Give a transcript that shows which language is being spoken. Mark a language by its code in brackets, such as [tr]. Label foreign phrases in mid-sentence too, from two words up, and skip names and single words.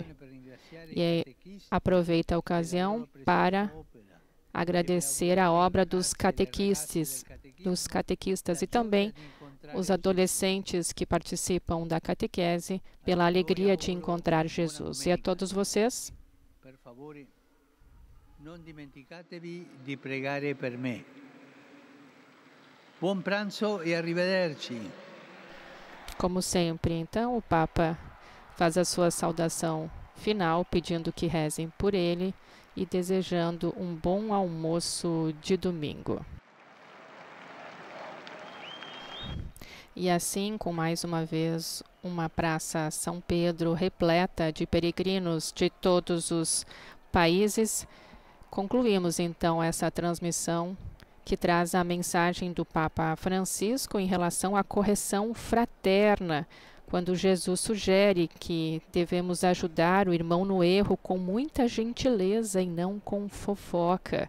[pt] E aproveita a ocasião para agradecer a obra dos catequistas e também os adolescentes que participam da catequese pela alegria de encontrar Jesus. E a todos vocês, por favor, não [it] dimenticatevi di pregare per me. Buon pranzo e arrivederci. [pt] Como sempre, então, o Papa faz a sua saudação final, pedindo que rezem por ele e desejando um bom almoço de domingo. E assim, com mais uma vez, uma praça São Pedro repleta de peregrinos de todos os países, concluímos então essa transmissão que traz a mensagem do Papa Francisco em relação à correção fraterna, quando Jesus sugere que devemos ajudar o irmão no erro com muita gentileza e não com fofoca.